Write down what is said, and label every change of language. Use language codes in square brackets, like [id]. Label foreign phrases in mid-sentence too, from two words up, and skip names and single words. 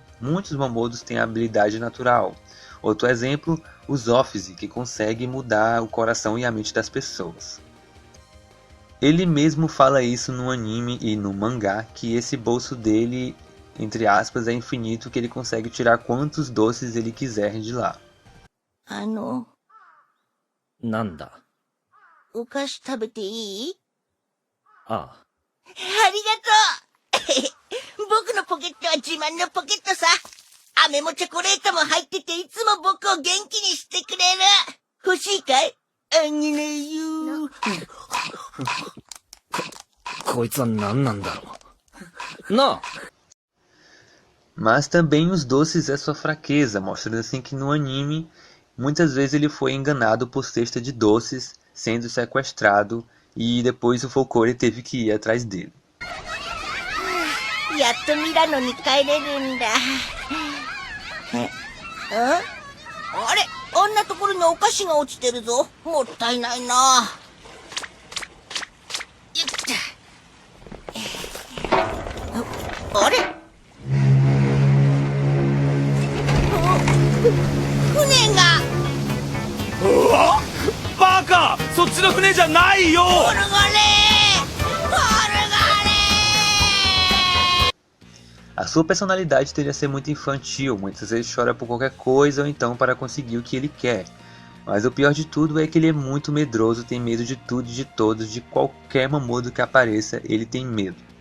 [pt] Muitos mamodos têm a habilidade natural. Outro exemplo, o Zophize, que consegue mudar o coração e a mente das pessoas. Ele mesmo fala isso no anime e no mangá, que esse bolso dele, entre aspas, é infinito, que ele consegue tirar quantos doces ele quiser de lá. [ja] Nanda? お菓子食べていい？ああ。ありがとう僕のポケットは自慢のポケットさ。飴もチョコレートも入ってていつも僕を元気にしてくれる。欲しいかい？あげないよ。こいつは何なんだろう。なあ。 [pt] Mas também os doces é sua fraqueza, mostrando assim que no anime muitas vezes ele foi enganado por cesta de doces, sendo sequestrado, e depois o Folcore teve que ir atrás dele. [ja] やっとミラノに帰れるんだ。あれ、あんなところにお菓子が落ちてるぞ。もったいないな。よっと。あれ？船が。うわ！バカ！そっちの船じゃないよ！ [pt] A sua personalidade tende a ser muito infantil, muitas vezes chora por qualquer coisa ou então para conseguir o que ele quer. Mas o pior de tudo é que ele é muito medroso, tem medo de tudo e de todos, de qualquer mamodo que apareça, ele tem medo.